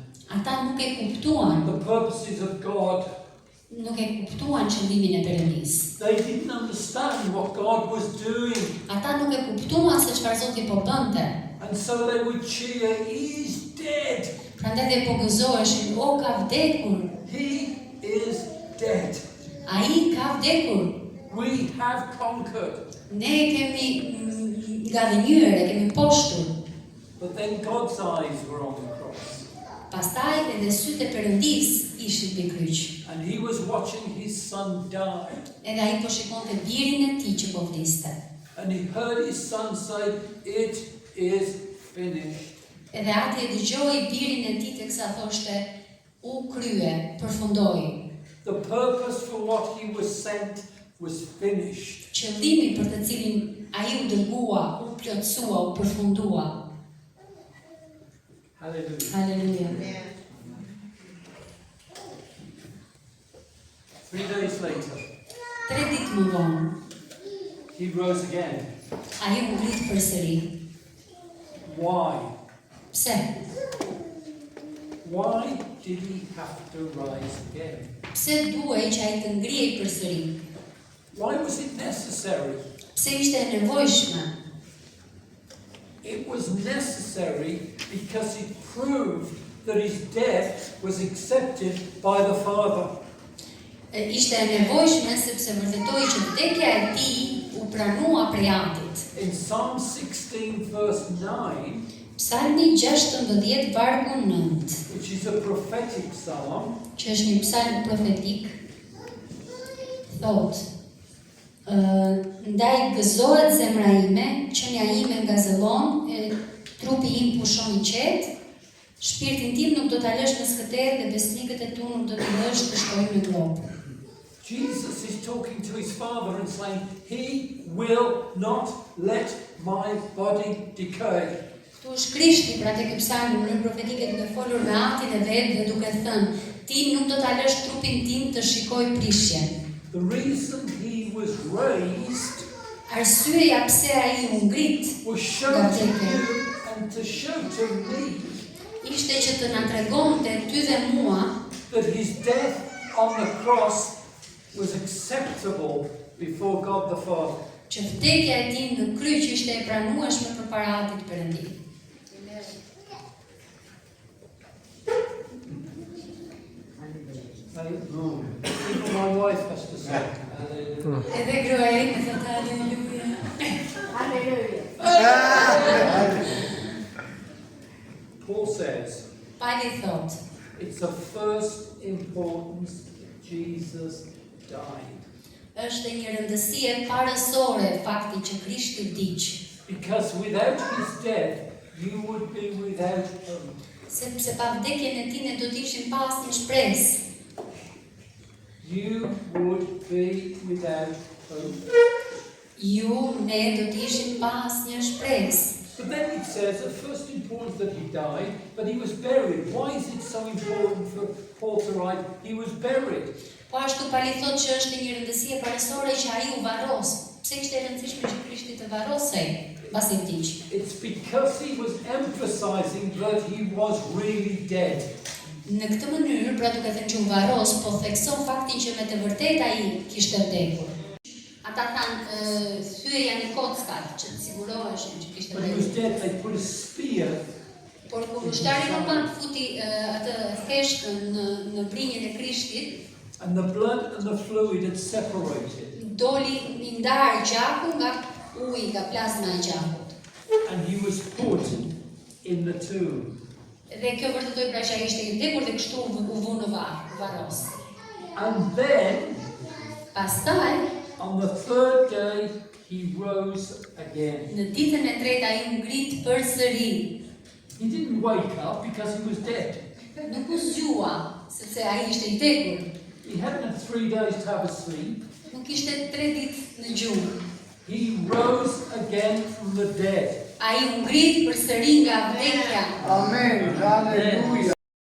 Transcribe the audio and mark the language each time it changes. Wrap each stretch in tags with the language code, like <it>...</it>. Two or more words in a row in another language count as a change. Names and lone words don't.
<sq>Ata nuk e kuptuan,</sq> <en>the purposes of God.</en> <sq>nuk e kuptuan qëllimin e Perëndisë.</sq> <en>They didn't understand what God was doing.</en> <sq>Ata nuk e kuptuan se çfarë Zoti po bënte.</sq> <en>And so they would cheer, he's dead.</en> <sq>Prandaj dhe po gëzoheshin, o ka vdekur,</sq> <en>He is dead.</en> <sq>ai ka vdekur.</sq> <en>We have conquered.</en> <sq>Ne kemi ngadhënyer, e kemi poshtur.</sq> <en>But then God's eyes were on the cross.</en> <sq>Pastaj edhe sytë e Perëndisë ishin mbi kryq.</sq> <en>And he was watching his son die.</en> <sq>Edhe ai po shikonte birin e tij që po vdiste.</sq> <en>And he heard his son say, it is finished.</en> <sq>Edhe ati e dëgjoi birin e tij teksa thoshte, u krye, përfundoi.</sq> <en>The purpose for what he was sent was finished.</en> <sq>Qëllimi për të cilin ai u dërgua, u plotësua, u përfundua.</sq> <en>Hallelujah.</en> <sq>Haleluja.</sq> <en>3 days later,</en> <sq>3 ditë më vonë,</sq> <en>he rose again.</en> <sq>ai u ngrit përsëri.</sq> <en>Why?</en> <sq>Pse?</sq> <en>Why did he have to rise again?</en> <sq>Pse duhej që ai të ngrihej përsëri?</sq> <en>Why was it necessary?</en> <sq>Pse ishte e nevojshme?</sq> <en>It was necessary because it proved that his death was accepted by the Father.</en> <sq>Ishte e nevojshme sepse vërtetoi që vdekja e tij u pranua prej Atit.</sq> <en>In Psalm 16 verse 9,</en> <sq>Psalmi 16 vargu 9,</sq> <en>which is a prophetic psalm,</en> <sq>që është një psalm profetik, thot: ndaj gëzohet zemra ime, qenia ime ngazëllon, trupi im pushon i qetë, shpirtin tim nuk do ta lësh në skëterë dhe besnikët e tu nuk do t'i lësh të shkojnë në grop.</sq> <en>Jesus is talking to his Father and saying, he will not let my body decay.</en> <sq>Ktu është Krishti, pra tek psalmi në mënyrë profetike duke folur me Atin e vet dhe duke thënë, ti nuk do ta lësh trupin tim të shikojë prishjen.</sq> <en>The reason he was raised</en> <sq>Arsyeja pse ai u ngrit</sq> <en>was show to you and to show to me</en> <sq>ishte që të na tregonte ty dhe mua</sq> <en>that his death on the cross was acceptable before God the Father.</en> <sq>që vdekja e tij në kryq ishte e pranueshme përpara Atit Perëndim.</sq> <en>Even my wife has to say, hallelujah.</en> <sq>Edhe gruaja ime thot haleluja.</sq> <en>Paul says,</en> <sq>Pali thot,</sq> <en>it's of first importance that Jesus died.</en> <sq>është një rëndësi e parësore fakti që Krishti vdiq,</sq> <en>Because without his death, you would be without hope.</en> <sq>sepse pa vdekjen e tij ne do të ishim pa asnjë shpresë.</sq> <en>You would be without hope.</en> <sq>Ne do të ishim pa asnjë shpresë.</sq> <en>But then it says of first importance that he died, but he was buried. Why is it so important for Paul to write, he was buried?</en> <sq>Po ashtu Pali thot që është një rëndësi e parësore që ai u varros. Pse ishte e rëndësishme që Krishti të varrosej mbasi vdiq?</sq> <en>It's because he was emphasizing that he was really dead.</en> <sq>Në këtë mënyrë, pra duke thënë që u varros, po thekson faktin që me të vërtetë ai kishte vdekur. Ata thanë, thyeja në kockat që të siguroheshin që kishte</sq> <en>When he was</en> <sq>vdekur.</sq> <en>dead, they put a spear</en> <sq>Por kur ushtari roman futi atë theshkën në brinjën e Krishtit,</sq> <en>and the blood and the fluid had separated.</en> <sq>doli i ndar gjaku nga uji, nga plazma e gjakut.</sq> <en>And he was put in the tomb.</en> <sq>Dhe kjo vërtetoi pra që ai ishte i vdekur dhe kështu u vu në varr, u varros.</sq> <en>And then,</en> <sq>Pastaj,</sq> <en>on the third day, he rose again.</en> <sq>në ditën e tretë ai u ngrit përsëri.</sq> <en>He didn't wake up because he was dead.</en> <sq>Nuk u zgjua, sepse ai ishte i vdekur.</sq> <en>He hadn't had 3 days to have a sleep.</en> <sq>Nuk ishte 3 ditë në gjumë.</sq> <en>He rose again from the dead.</en> <sq>Ai u ngrit përsëri nga vdekja.</sq> <en>Amen. Hallelujah.</en>